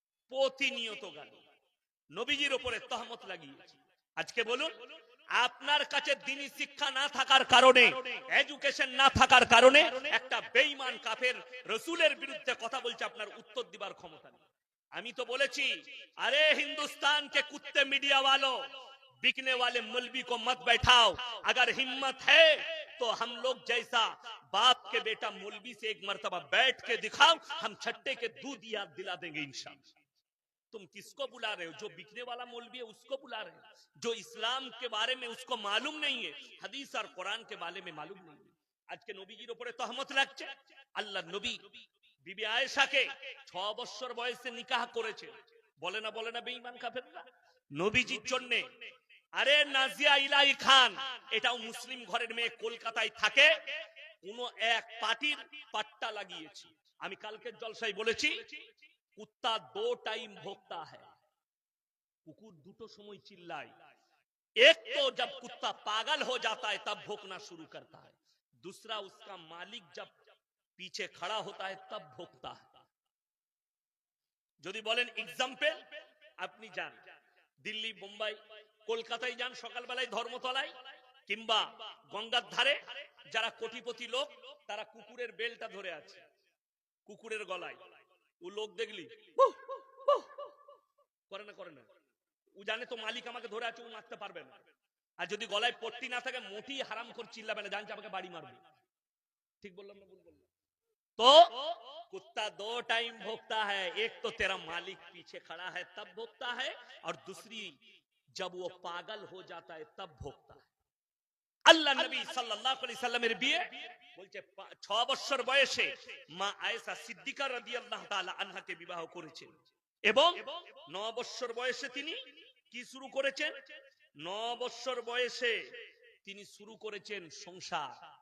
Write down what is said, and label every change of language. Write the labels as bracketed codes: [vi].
[bn] প্রতিনিয়ত গালি, নবীজির উপরে তহমত লাগিয়েছে। আজকে বলুন, আপনার কাছে দ্বীনি শিক্ষা না থাকার কারণে, এডুকেশন না থাকার কারণে একটা বেঈমান কাফের রাসূলের বিরুদ্ধে কথা বলছে, আপনার উত্তর দিবার ক্ষমতা নেই। আমি তো বলেছি, [hi] अरे हिंदुस्तान के कुत्ते मीडिया वालों, बिकने वाले मौलवी को मत बैठाओ, अगर हिम्मत है तो हम लोग जैसा बाप के बेटा मौलवी से एक मर्तबा बैठ के दिखाओ, हम छट्टे के दूध याद दिला देंगे इंशाअल्लाह। तुम किसको बुला रहे हो? जो बिकने वाला मौलवी है उसको बुला रहे हो, जो इस्लाम के बारे में उसको मालूम नहीं है, हदीस और कुरान के बारे में मालूम नहीं है। आज के [bn] নবীজির উপরে তহমত লাগছে। আল্লাহর নবী বিবি আয়েশাকে 6 বছর বয়সে নিকাহ করেছে, বলে না বেঈমান কাফেররা নবীজির জন্য। আরে নাজিয়া ইলাহি খান, এটাও মুসলিম ঘরের মেয়ে, কলকাতায় থাকে, কোন এক পার্টির পাট্টা লাগিয়েছে, আমি কালকের জলসায় বলেছি [hi] কুত্তা দো টাইম ভোগতা হ্যায়, [bn] কুকুর দুটো সময় চিল্লায়। [hi] एक तो जब कुत्ता पागल हो जाता है तब भौंकना शुरू करता है, दूसरा उसका मालिक जब पीछे खड़ा होता है तब भौंकता है। [bn] যদি বলেন एग्जाम्पल, আপনি যান দিল্লি, মুম্বাই, কলকাতায় যান সকালবেলায় ধর্মতলায় কিংবা গঙ্গার ধারে, যারা কোটিপতি লোক তারা কুকুরের বেলটা ধরে আছে কুকুরের গলায়। ও লোক দেখলি করে না, করে না, ও জানে তো মালিক আমাকে ধরে আছে, ও মারতে পারবে না। আর যদি গলায় পট্টি না থাকে মোটি হারাম করে চিল্লাবে না, জানছে আমাকে বাড়ি মারবে। ঠিক বললাম না ভুল বললাম? [hi] तो कुत्ता दो टाइम भोगता है, एक तो तेरा मालिक पीछे खड़ा है तब भोगता है, और दूसरी जब वो पागल हो जाता है तब भोगता है। [bn] আল্লাহ নবী সাল্লাল্লাহু আলাইহি সাল্লামের বিয়ে বলছে 6 বছর বয়সে মা আয়েশা সিদ্দিকা রাদিয়াল্লাহু তাআলা আনহাকে বিবাহ করেছেন, এবং 9 বছর বয়সে তিনি কি শুরু করেছেন? 9 বছর বয়সে তিনি শুরু করেছেন সংসার।